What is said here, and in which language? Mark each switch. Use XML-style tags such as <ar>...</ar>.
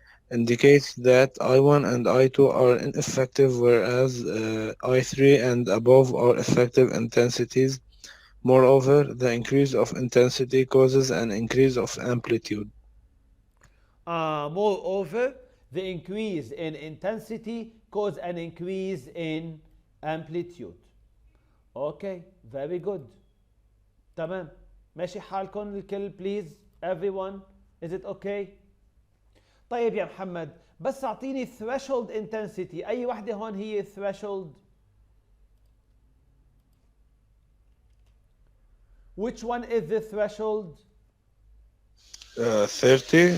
<en>Indicates that I1 and I2 are ineffective, whereas I3 and above are effective intensities. Moreover, the increase of intensity causes an increase of amplitude. Moreover, the increase in intensity causes an increase in amplitude. Okay, very good.</en> <ar>تمام. ماشي حالكم الكل</ar> <en>please everyone. Is it okay؟</en> <ar>طيب يا محمد بس اعطيني</ar> <en>threshold intensity.</en> <ar>اي وحده هون هي</ar> <en>threshold؟ Which one is the threshold؟ 30.</en>